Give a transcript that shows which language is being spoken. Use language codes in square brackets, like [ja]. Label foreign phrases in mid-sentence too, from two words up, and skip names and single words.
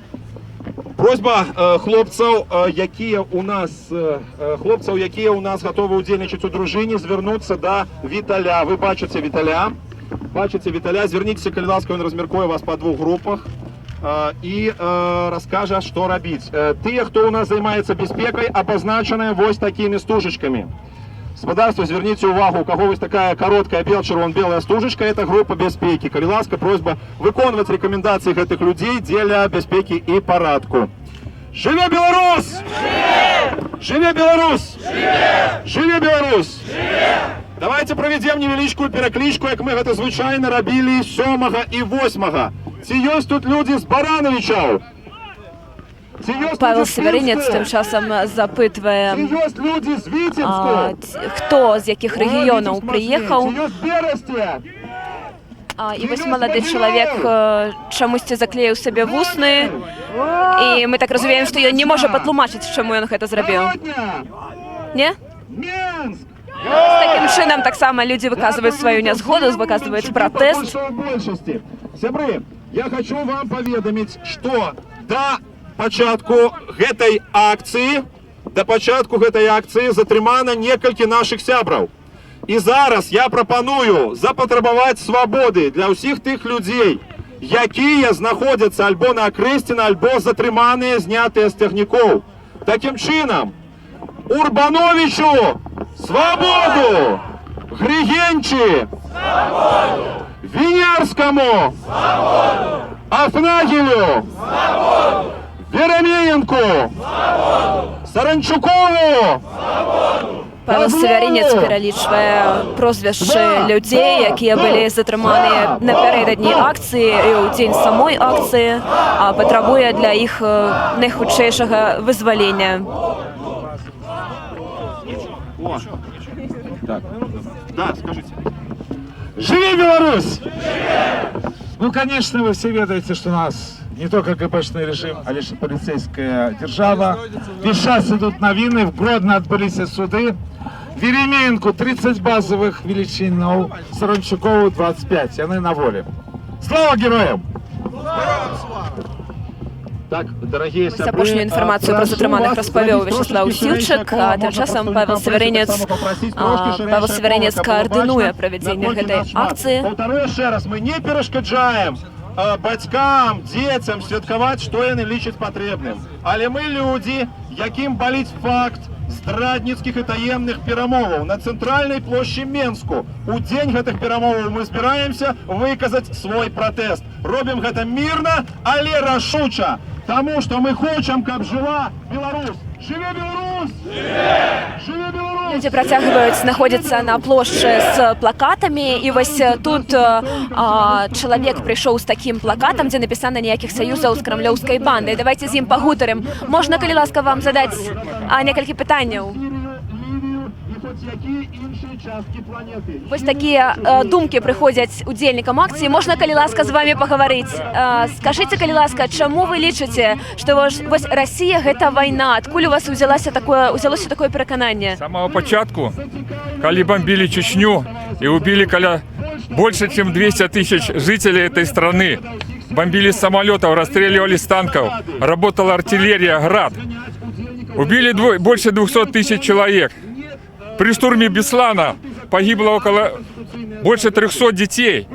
[be] Просьба хлопцаў, якія у нас гатовы удзельнічаць у дружыне, звярнуцца да Віталя. Вы бачыце Віталя, звярніцеся, калі ласка, ён размеркуе вас па двух групах і раскажа, што рабіць. Тыя, хто у нас займаецца бяспекай, абазначаныя вось такімі стужачкамі. Спадарства, зверніце увагу, [ru] у кого [be] вось такая [ru] короткая червоно-белая [be] стужечка, [ru] это группа [be] бяспекі. Калі ласка, просьба выконваць рэкамендацыі гэтых людзей дзеля бяспекі і парадку. Жыве Беларусь! Жыве Беларусь! Жыве Беларусь! Давайте правядзем невялічкую пераклічку, як мы гэта звычайна рабілі 7 і 8. Ці ёсць тут людзі з Барановичаў? [uk] Павел Северинец тим часом запитує, хто з яких регіонів приїхав. І ось молодий чоловік чомусь заклеїв собі вусни. І ми так розуміємо, що він не може потлумачити, чому він це зробив. Ні? З таким чином так само люди виказують свою незгоду, виказують протест. [be] Сябры, я хочу вам поведомить, что до початку гэтай акцыі затрымана некалькі наших сябраў. І зараз я прапаную запатрабаваць свабоды для ўсіх тых людзей, якія знаходзяцца альбо на акрэсціна, альбо затрыманыя, знятыя з цягнікоў. Такім чынам, Урбановичу свабоду! [ru] Григенчи свободу! Винярскому свободу! Афнагелю свободу! Веремеенку свободу! Саранчукову свободу! [uk] Павел Северинец перелічває прозвища людей, які були затримані напередодні акції і у день самої акції, а потребує для їх найхутчішого визволення. Так. [ru] Да, скажите. Живи Беларусь! Ну, конечно, вы все ведаете, что у нас не только ГПшный режим, а лишь полицейская держава. Весь час идут новины, в Гродно отбылись суды. Веремеенку 30 базовых величин, Саранчукову 25, они на воле. Слава героям! Так, дорогие сябры, [uk] апошнюю інформацію про затриманих розповів Вячеслав Сілчик, а тим часом Павел Северинец координує проведення цієї акції. Повторюю ще раз, ми не перешкоджаємо батькам, дітям святкувати, що вони лічать потрібним. Але ми люди, яким болить факт здрадницьких і таємних перемовів на центральній площі Менску. У день гэтых перемовів ми збираємося виказати свій протест. Робимо це мирно, але рашуче. Тому що ми хочемо, щоб жила Білорусь. Живе Білорусь! Живе Білорусь! [be] Люди працягваюць знаходзіцца на плошчы з плакатамі, і вось тут чалавек прыйшоў з такім плакатам, дзе напісана ніякіх саюзаў з крамлёўскай бандай. Давайте з ім пагутарым. Можна, калі ласка, вам задаць некалькі пытанняў? Вось такія думкі прыходзяць удзельнікам акцыі. Можна, калі ласка, з вами пагаварыць? Скажыце, калі ласка, чаму вы лічыце, што вось Расія гэта вайна? Адкуль у вас узялося такое перакананне? [ru] С самого початку, калі бомбили Чечню и убили больше, чем 200 тысяч жителей этой страны, бомбили с самолетов, расстреливали с танков, работала артиллерия, град, убили больше 200 тысяч человек. При штурме Беслана погибло больше 300 детей.